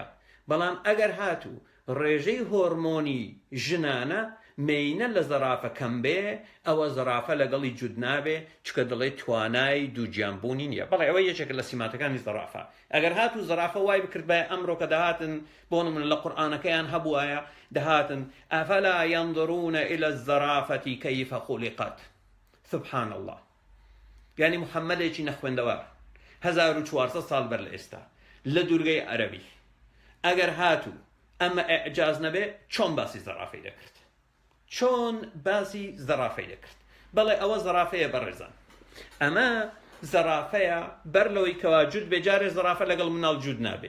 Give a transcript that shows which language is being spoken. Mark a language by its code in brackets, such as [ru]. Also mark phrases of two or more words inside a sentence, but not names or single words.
[ckb] بەڵام ئەگەر هاتوو ڕێژەی هۆرمۆنی ژنانە مەینە لە زەرافە کەم بێ، ئەوە زەرافە لەگەڵی جوود نابێ، چکە دەڵێت توانای دووگیانبوونی نییە. بەڵێ ئەوە یەکێک لە سیماتەکانی زەرافە. ئەگەر هاتوو زەرافە وای بکرد بە ئەمڕۆ کە دەهاتن بۆ نمونە لە قورئانەکەیان هەبووایە، دەهاتن [ar] ئەفەلا ينظرون إلى الزرافة كيف خلقت، سبحان الله. [ckb] یعنی محەممەدێکی نەخوێندەوار 1400 ساڵ بەر لە ئێستا لە دوورگەی عەرەبی ئەگەر هاتوو ئەمە ئێعجاز نەبێ، چۆن باسی زەرافەی دەکرد؟ چۆن باسی زەرافەی دەکرد؟ بەڵێ ئەوە زەرافەیە بەڕێزان، ئەمە زەرافەیە بەر لەوەی کەوا جوود بێ، جارێ زەرافە لەگەڵ مناڵ جوود نابێ.